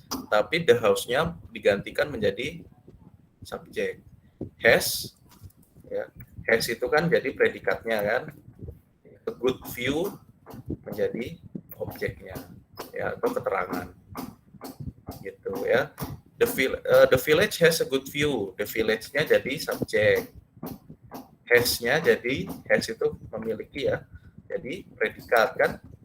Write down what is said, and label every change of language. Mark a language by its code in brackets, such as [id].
[id] tapi the house-nya digantikan menjadi subjek. Has, ya, has itu kan jadi predikatnya kan. A good view menjadi objeknya, ya, atau keterangan, gitu ya. [en] The village has a good view. [id] The village-nya jadi subjek. Has-nya jadi, has itu memiliki ya, jadi predikat kan.